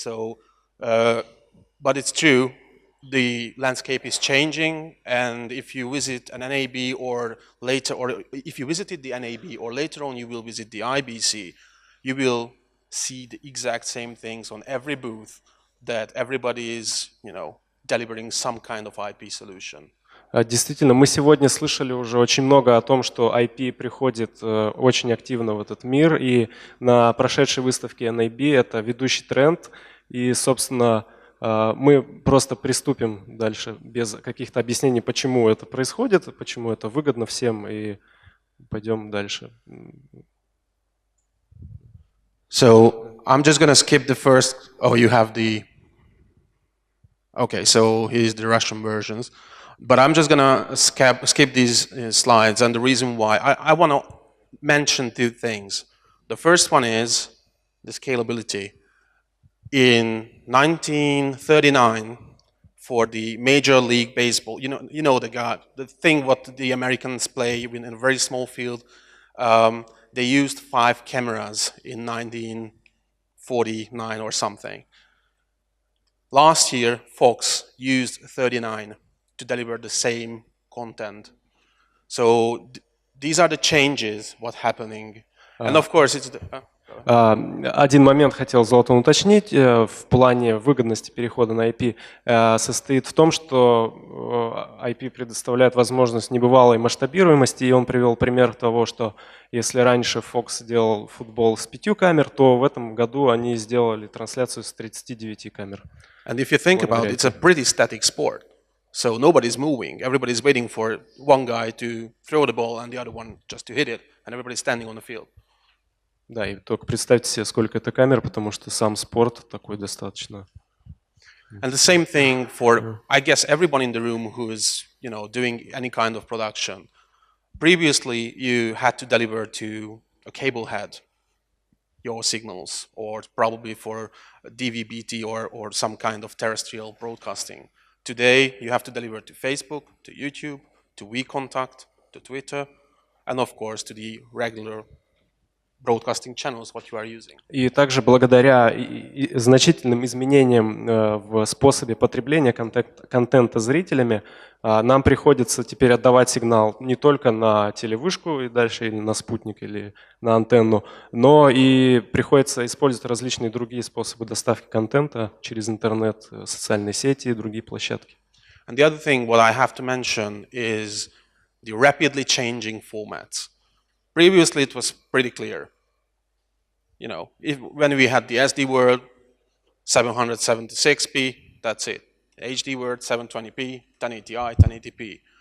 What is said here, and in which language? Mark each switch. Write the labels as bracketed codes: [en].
[en] So, but it's true. The landscape is changing, and if you visit an NAB or if you visited the NAB or later on you will visit the IBC, you will see the exact same things on every booth, that everybody is, delivering some kind of IP solution. [ru] Действительно, мы сегодня слышали уже очень много о том, что IP приходит очень активно в этот мир, и на прошедшей выставке NAB это ведущий тренд, и, собственно, мы просто приступим дальше без каких-то объяснений, почему это происходит, почему это выгодно всем, и пойдем дальше. [en] So I'm just going to skip the first. Oh, you have the. Okay, so here's the Russian versions, but I'm just going to skip these slides, and the reason why I want to mention two things. The first one is the scalability. In 1939, for the Major League Baseball, the thing what the Americans play in a very small field, they used 5 cameras in 1949 or something. Last year, Fox used 39 to deliver the same content. So these are the changes what's happening, and of course it's. [ru] Один момент хотел Золтан уточнить в плане выгодности перехода на IP состоит в том, что IP предоставляет возможность небывалой масштабируемости, и он привел пример того, что если раньше Fox делал футбол с 5 камер, то в этом году они сделали трансляцию с 39 камер. [en] And if you think about it, it's a pretty static sport. So nobody's moving. Everybody's waiting for one guy to throw the ball and the other one just to hit it, and everybody's standing on the field. [ru] Да, и только представьте себе, сколько это камер, потому что сам спорт такой достаточно. [en] And the same thing for, I guess, everyone in the room who is, doing any kind of production. Previously, you had to deliver to a cable head your signals, or probably for DVB-T or some kind of terrestrial broadcasting. Today, you have to deliver to Facebook, to YouTube, to WeContact, to Twitter, and of course to the regular broadcasting channels what you are using. [ru] И также благодаря значительным изменениям в способе потребления контента зрителями нам приходится теперь отдавать сигнал не только на телевышку и дальше или на спутник или на антенну, но и приходится использовать различные другие способы доставки контента через интернет, социальные сети и другие площадки. [en] And the other thing what I have to mention is the rapidly changing formats. Previously, it was pretty clear. When we had the SD word, 776p, that's it. HD word, 720p, 1080i, 1080p.